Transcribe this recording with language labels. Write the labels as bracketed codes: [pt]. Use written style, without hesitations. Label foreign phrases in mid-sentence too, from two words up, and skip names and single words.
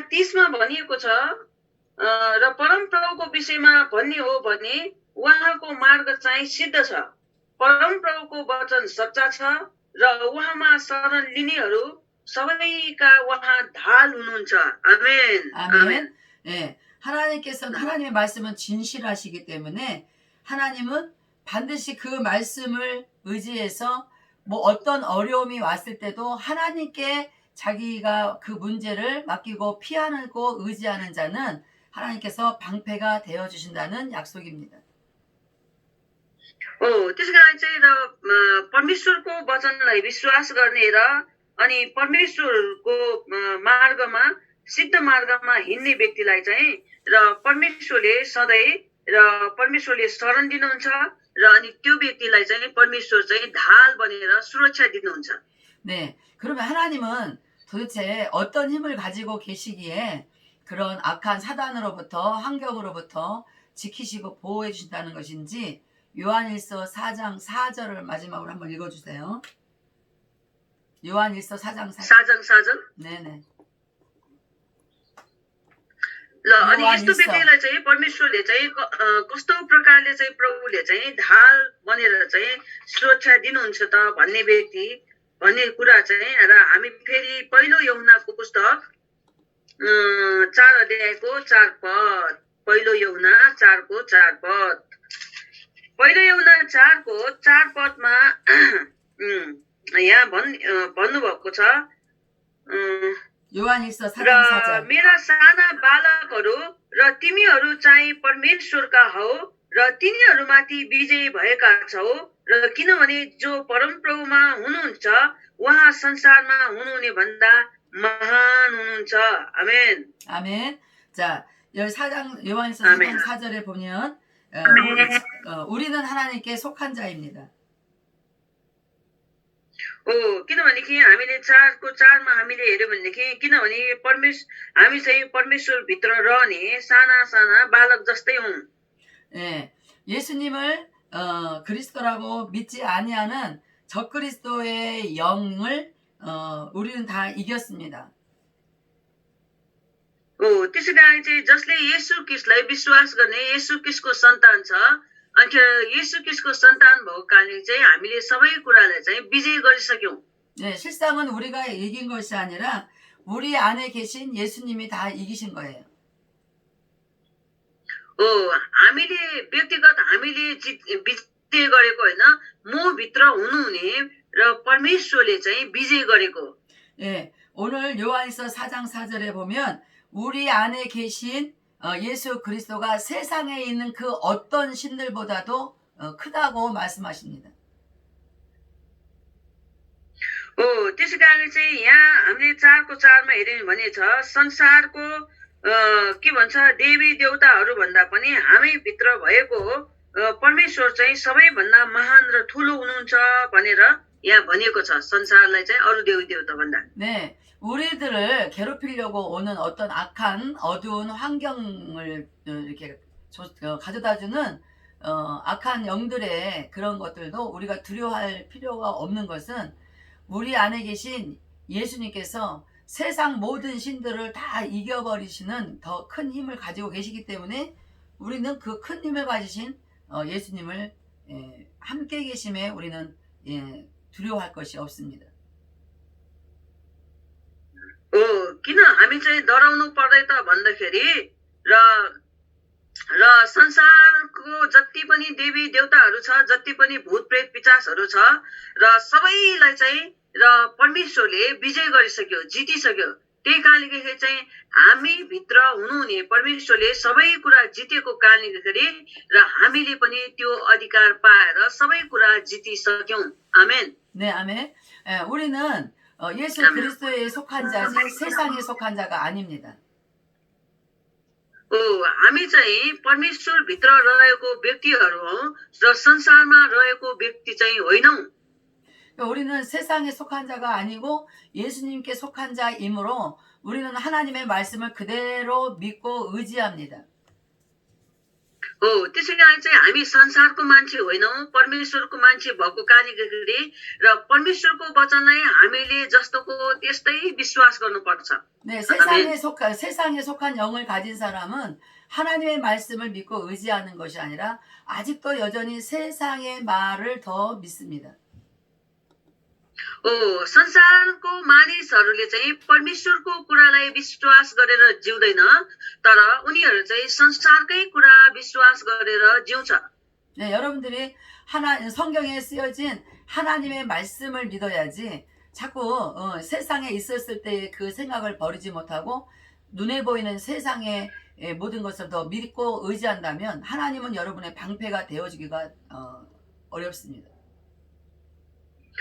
[ne] 30 मा भनिएको छ र परमप्रभुको विषयमा भन्ने हो भने उहाँको मार्ग चाहिँ सिद्ध छ परमप्रभुको वचन सच्चा छ र उहाँमा शरण लिनेहरू सबैका उहाँ ढाल हुनुहुन्छ आमेन [ko] 아멘. 예. 하나님의 말씀은 진실하시기 때문에 하나님은 반드시 그 말씀을 의지해서 뭐 어떤 어려움이 왔을 때도 하나님께 자기가 그 문제를 맡기고 피하고 의지하는 자는 하나님께서 방패가 되어 주신다는 약속입니다. [ne] त्यसकारण चाहिँ र परमेश्वरको वचनलाई विश्वास गर्ने र अनि परमेश्वरको मार्गमा सिद्ध मार्गमा हिँड्ने व्यक्तिलाई चाहिँ र परमेश्वरले सधैँ र परमेश्वरले शरण दिनुहुन्छ र अनि त्यो व्यक्तिलाई चाहिँ परमेश्वर चाहिँ ढाल बनेर सुरक्षा दिनुहुन्छ. [ko] 네, 그러면 하나님은 도대체 어떤 힘을 가지고 계시기에 그런 악한 사단으로부터 환경으로부터 지키시고 보호해 주신다는 것인지 요한일서 4장 4절을 마지막으로 한번 읽어주세요. 요한일서 4장 4절. 4장 4절. 네네. [ne] ल अनि यस्तो व्यक्तिलाई चाहिँ परमेश्वरले चाहिँ कस्तो प्रकारले चाहिँ प्रभुले चाहिँ ढाल बनेर चाहिँ सुरक्षा दिनुहुन्छ त भन्ने कुरा चाहिँ र हामी फेरि पहिलो यूहन्नाको पुस्तक 4 अध्यायको 4 पद, पहिलो यूहन्ना 4 को 4 पद, पहिलो यूहन्ना 4 को 4 पदमा यहाँ भन्नुभएको छ [ko] 요한일서 4장 [ne] र [ko] 4절. [ne] मेरा साना बालकहरू र तिमीहरू चाहिँ परमेश्वरका हौ र तिनीहरूमाथि विजयी भएका छौ र किनभने जो परमप्रभुमा हुनुहुन्छ उहाँ संसारमा हुनुहुने भन्दा महान हुनुहुन्छ. आमेन. [ko] 아멘. 자, 요한일서 아멘. 4장 4절에 보면 우리는 하나님께 속한 자입니다. [ne] किनभनेदेखि हामीले 4 को 4 मा हामीले हेर्यो भनेदेखि किनभने हामी चाहिँ परमेश्वर भित्र रहने साना साना बालक जस्तै हौं. [ko] 예, 예수님을 그리스도라고 믿지 아니하는 적그리스도의 영을 우리는 다 이겼습니다. [ne] त्यसै कारण चाहिँ जसले येशू ख्रीष्टलाई विश्वास गर्ने येशू ख्रीष्टको सन्तान छ अनि येशू ख्रीष्टको सन्तान भएको कारणले चाहिँ हामीले सबै कुरालाई चाहिँ विजय गरिसक्यौं. [ko] 네, 실상은 우리가 이긴 것이 아니라 우리 안에 계신 예수님이 다 이기신 거예요. [ne] हामीले व्यक्तिगत हामीले विजय गरेको होइन, म भित्र हुनुहुने र परमेश्वरले चाहिँ विजय गरेको. [ko] 예, 오늘 요한일서 4장 4절에 보면 우리 안에 계신 예수 그리스도가 세상에 있는 그 어떤 신들보다도 크다고 말씀하십니다. [ne] त्यसै कारण चाहिँ यहाँ हामीले 4 को 4 मा हेर्यौं भने छ संसारको के भन्छ देवी देवताहरू भन्दा पनि हामी भित्र भएको परमेश्वर चाहिँ सबैभन्दा महान र ठुलो हुनुहुन्छ भनेर यहाँ भनिएको छ. संसारलाई चाहिँ अरु देवी देवता भन्दा. [ko] 네, 우리들을 괴롭히려고 오는 어떤 악한 어두운 환경을 이렇게 가져다주는 악한 영들의 그런 것들도 우리가 두려워할 필요가 없는 것은 우리 안에 계신 예수님께서 세상 모든 신들을 다 이겨버리시는 더 큰 힘을 가지고 계시기 때문에 우리는 그 큰 힘을 가지신 예수님을 함께 계심에 우리는 두려워할 것이 없습니다. [ne] किन हामी चाहिँ डराउनु पर्दै त भन्दाखेरि र संसारको जति पनि देवी देवताहरू छ, जति पनि भूत प्रेत पिशाचहरू छ र सबैलाई चाहिँ र परमेश्वरले विजय गरिसक्यो, जितिसक्यो. त्यही कारणले गर्दाखेरि चाहिँ हामी भित्र हुनुहुने परमेश्वरले सबै कुरा जितेको कारणले गर्दाखेरि र हामीले पनि त्यो अधिकार पाएर सबै कुरा जितिसक्यौं. आमेन. [ko] 네, 아멘. 우리는 예수 그리스도에 속한 자지 세상에 속한 자가 아닙니다. [ne] हामी चाहिँ परमेश्वर भित्र रहेको व्यक्तिहरू हौ र संसारमा रहेको व्यक्ति चाहिँ होइनौं. [ko] 우리는 세상에 속한 자가 아니고 예수님께 속한 자이므로 우리는 하나님의 말씀을 그대로 믿고 의지합니다. [ne] त्यसै कारण चाहिँ हामी संसारको मान्छे होइनौं, परमेश्वरको मान्छे भएको कारणले गर्दाखेरि र परमेश्वरको वचनलाई हामीले जस्तोको त्यस्तै विश्वास गर्नुपर्छ. [ko] 네, 세상에 속한 영을 가진 사람은 하나님의 말씀을 믿고 의지하는 것이 아니라 아직도 여전히 세상의 말을 더 믿습니다. [ne] संसारको मानिसहरूले चाहिँ परमेश्वरको कुरालाई विश्वास गरेर जिउँदैन, तर उनीहरू चाहिँ संसारकै कुरा विश्वास गरेर जिउँछ. [ko] 네, 여러분들이 성경에 쓰여진 하나님의 말씀을 믿어야지 자꾸 세상에 있었을 때 그 생각을 버리지 못하고 눈에 보이는 세상의 모든 것을 더 믿고 의지한다면 하나님은 여러분의 방패가 되어주기가 어렵습니다.